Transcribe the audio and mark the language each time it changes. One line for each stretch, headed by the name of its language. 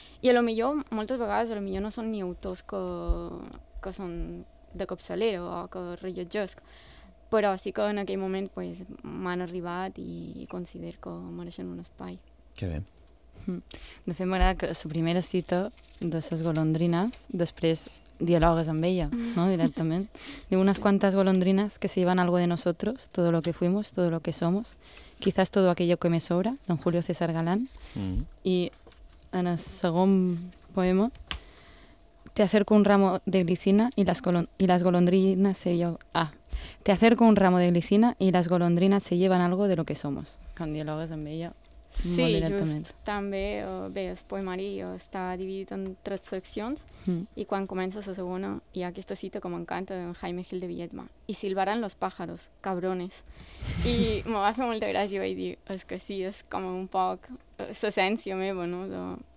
Catalan: I a lo millor, moltes vegades, a lo millor no són ni autors que són de capçalera o que rellotgesc, però sí que en aquell moment pues, m'han arribat i considero que mereixen un espai. Que bé. De fet, m'agrada que la primera cita de les golondrines, després dialogues amb ella, no? Directament. Diu, unes quantes golondrines
Spanish: que se llevan algo de nosotros, todo lo que fuimos, todo lo que somos, quizás todo aquello que me sobra, don Julio César Galán.
Catalan: I en el segon poema,
Spanish: te acerco un ramo de glicina y las golondrinas se llevan... Ah, te acerco un ramo de glicina y las golondrinas se llevan algo de lo que somos.
Catalan: Quan dialogues amb ella... Sí, just també, bé, el poemari està dividit en tres seccions i quan comença la segona hi ha aquesta cita que m'encanta d'en Jaime Gil de Viedma,
Spanish: i silbaran los pájaros, cabrones.
Catalan: I me va fer molta gràcia, vaig dir, és que sí, és com un poc l'essència meva, no?